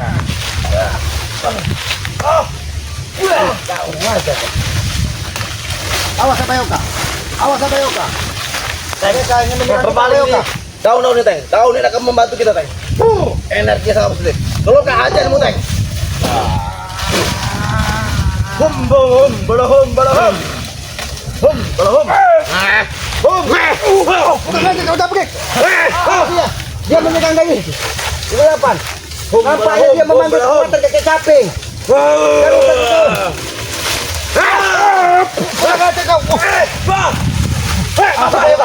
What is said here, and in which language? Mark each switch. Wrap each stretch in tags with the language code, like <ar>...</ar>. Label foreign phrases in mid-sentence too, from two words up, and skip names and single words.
<id>Awas apa Yoka? Awas apa Yoka? Mereka ingin menyerang kita, Berbalik Yoka. nih. Daun ini, Teng. Daun ini akan membantu kita, Teng. Energi sangat positif. Kalau kau ajar mu, Teng. Hum, hum, bala hum, bala hum. Hum, bala hum. Hum. Bukan lagi kau Jabrik. Dia menyerang lagi. Di depan. Nampaknya dia memanggil kekuatan kakek caping. Apa Yoka?</id>